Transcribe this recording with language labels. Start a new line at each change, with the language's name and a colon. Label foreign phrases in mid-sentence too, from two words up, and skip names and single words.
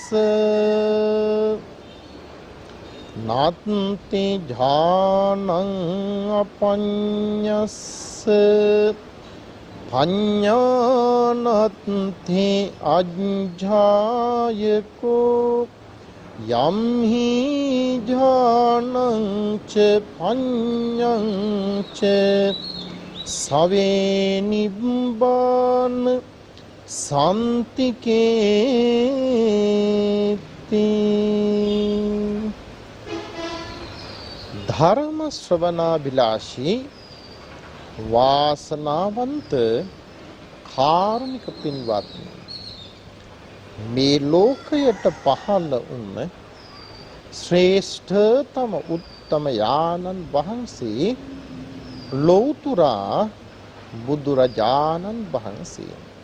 Pali: නාත්ති ඥානං අපඤ්ඤස්ස පඤ්ඤානත්ථි අජ්ජායකෝ යම් හි ඥානං ච පඤ්ඤං ච සවේ නිබ්බාන සම්තිකේති
Sinhala: ධර්ම ශ්‍රවණාභිලාෂී වාසනාවන්ත කාරුණික පින්වත්නි මේ ලෝකයට පහළ වුණ ශ්‍රේෂ්ඨතම උත්තම යානන් වහන්සේ ලෞතුරා බුදුරජාණන් වහන්සේ